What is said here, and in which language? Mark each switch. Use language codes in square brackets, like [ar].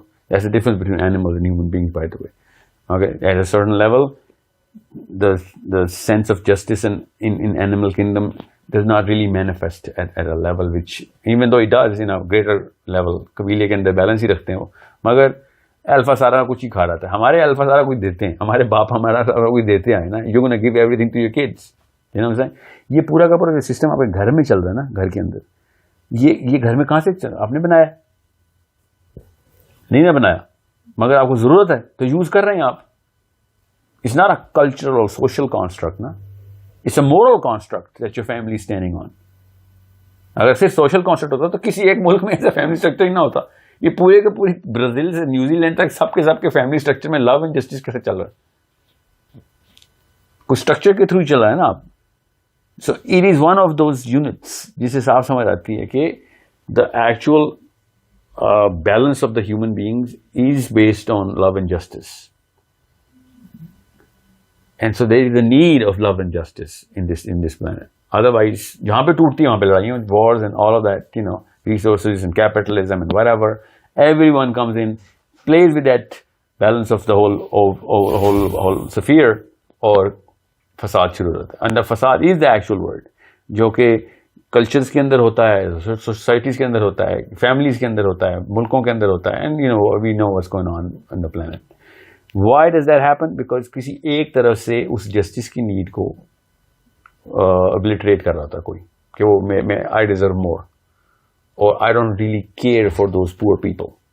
[en] That's the difference between animals and human beings, by the way. Okay, at a certain level, the sense of justice in animal kingdom does not really manifest at a level which, even though it does in a greater level, [ur] قبیلے کے اندر balance ہی رکھتے ہیں وہ, مگر alpha سارا کچھ ہی کھا رہا تھا. ہمارے الفا سارا کچھ دیتے ہیں, ہمارے باپ ہمارا سارا کچھ دیتے ہیں نا. [en] You gonna give everything to your kids. [ur] یہ پورا کا پورا سسٹم آپ کے گھر میں چل رہا ہے نا, گھر کے اندر. یہ گھر میں کہاں سے چل رہا؟ آپ نے بنایا نہیں نا بنایا, مگر آپ کو ضرورت ہے تو یوز کر رہے ہیں آپ. [en] It's not a cultural or social construct, na? It's a moral construct that your family is standing on. [ur] اگر صرف سوشل کانسیپٹ ہوتا تو کسی ایک ملک میں ایسا فیملی اسٹرکچر ہی نہ ہوتا. یہ پورے کے پوری برازیل سے نیوزی لینڈ تک سب کے فیملی اسٹرکچر میں لو اینڈ جسٹس کیسے چل رہا ہے؟ کچھ اسٹرکچر کے تھرو ہی چل رہا ہے نا آپ. [en] so it is one of those units [ur] جسے صاف سمجھ آتی ہے کہ [en] The actual balance of the human beings is based on love and justice. And so there is a need of love and justice in this planet. Otherwise, [ur] جہاں پہ ٹوٹتی ہیں وہاں پہ لڑائیاں, [en] wars and all of that, you know, resources and capitalism and whatever, everyone comes in, plays with that balance of the whole sphere, [ur] اور فساد شروع ہوتا ہے. [en] And the fasad is the actual word, [ur] جو کہ کلچرز کے اندر ہوتا ہے, سوسائٹیز کے اندر ہوتا ہے, فیملیز کے اندر ہوتا ہے, ملکوں کے اندر ہوتا ہے, [en] and you know, we know what's going on the planet. Why does that happen? [ur] Because کسی ایک طرف سے اس جسٹس کی نیڈ کو ابلیٹریٹ کر رہا تھا کوئی, کہ وہ میں [en] I deserve more, [ur] اور [en] I don't really care for those poor people.